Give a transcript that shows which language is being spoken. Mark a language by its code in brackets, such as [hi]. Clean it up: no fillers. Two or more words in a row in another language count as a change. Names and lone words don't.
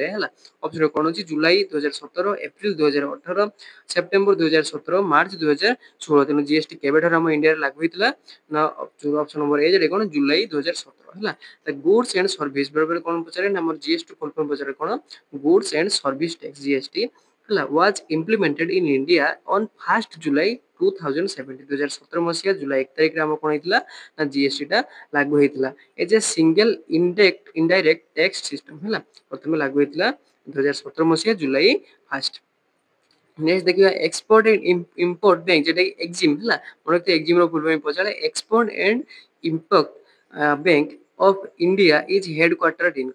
[or] ହେଲା, ଅପସନ କ'ଣ ଅଛି, ଜୁଲାଇ 2017, ଏପ୍ରିଲ 2018, ସେପ୍ଟେମ୍ବର 2017, ମାର୍ଚ୍ଚ 2016। ତେଣୁ ଜିଏସଟି କେବେଠାରୁ ଆମ ଇଣ୍ଡିଆରେ ଲାଗୁ ହେଇଥିଲା ନା [en] option number [or] ଏ, ଯେଟା କ'ଣ ଜୁଲାଇ 2017। ହେଲା, [en] goods and service, [or] ବେଳେବେଳେ କ'ଣ ପଚାରେ ନା ଆମର ଜିଏସଟି [en] full form [or] ପଚାରେ କ'ଣ, [en] goods and service tax. ଜିଏସଟି ହେଲା was implemented in India on 1st July 2017। [or] 2017 ମସିହା ଜୁଲାଇ 1 ତାରିଖରେ ଆମର କ'ଣ ହେଇଥିଲା ନା ଜିଏସଟି ଟା ଲାଗୁ ହେଇଥିଲା। [en] as a single indirect tax system. [or] ହେଲା, ପ୍ରଥମେ ଲାଗୁ ହେଇଥିଲା 2017 ମସିହା ଜୁଲାଇ 1। ନେକ୍ସଟ ଦେଖିବା ଏକ୍ସପୋର୍ଟ ଆଣ୍ଡ ଇମ୍ପୋର୍ଟ ବ୍ୟାଙ୍କ, ଯେଟା କି ଏକ୍ଜିମ୍। ହେଲା, ମନେ ରଖିଥିବେ ଏକ୍ଜିମ୍ ର [en] full form ପଚାରେ, Export and Import Bank of India is headquarter in।